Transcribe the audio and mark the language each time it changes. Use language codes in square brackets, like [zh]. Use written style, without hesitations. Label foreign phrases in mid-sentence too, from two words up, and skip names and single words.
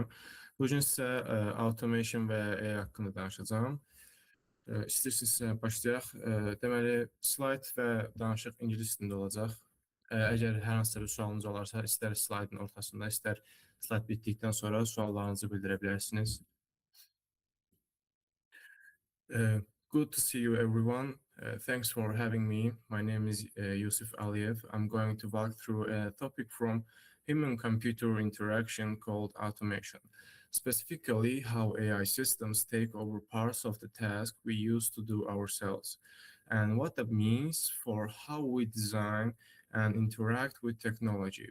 [az] Bugün sizə automation və AI haqqında danışacağım. İstəyirsinizsə başlayaq. Deməli, slayd və danışıq ingilis dilində olacaq. Əgər hər hansısa bir sualınız olarsa, istər slaydın ortasında, istər slayd bitdikdən sonra suallarınızı bildirə bilərsiniz. [en] Good to see you, everyone. Thanks for having me. My name is Yusif Əliyev. I'm going to walk through a topic from human-computer interaction called automation, specifically how AI systems take over parts of the task we used to do ourselves, and what that means for how we design and interact with technology.